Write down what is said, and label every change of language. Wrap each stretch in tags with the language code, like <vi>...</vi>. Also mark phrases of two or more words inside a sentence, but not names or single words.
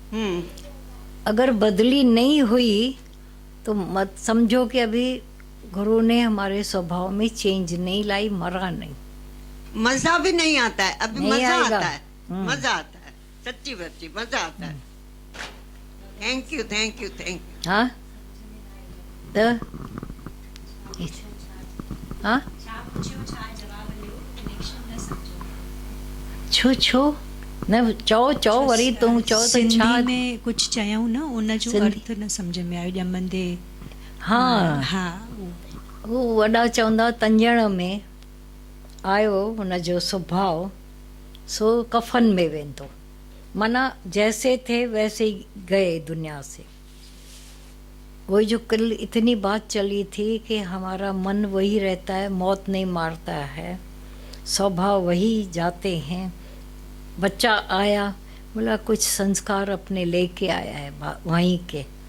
<hi>अगर बदली नहीं हुई तो मत समझो कि अभी गुरु ने हमारे स्वभाव में चेंज नहीं लाई, मरा नहीं। मजा भी नहीं आता है अभी, नहीं मजा आएगा। आता है, मजा आता है, सच्ची बच्ची मजा आता है।</hi> <en>thank you, thank you, thank you.</en> <sd>हाँ तो हाँ छो छो न चओ चओ वरी तूं चओ त सिंधी छा। में कुछ चयऊं न, उन जो सिंधी? अर्थ न सम्झ में आयो ॼमंदे। हाँ, हा, हू वॾा चवंदा तंजण में आयो हुनजो स्वभाव सो कफन में वेंदो, माना</sd> <hi>जैसे थे वैसे ही गए दुनिया से। वही जो कल इतनी बात चली थी कि हमारा मन वही रहता है, मौत नहीं मारता है, स्वभाव वही जाते हैं। बच्चा आया, बोला कुछ संस्कार अपने लेके आया है वहीं के।</hi>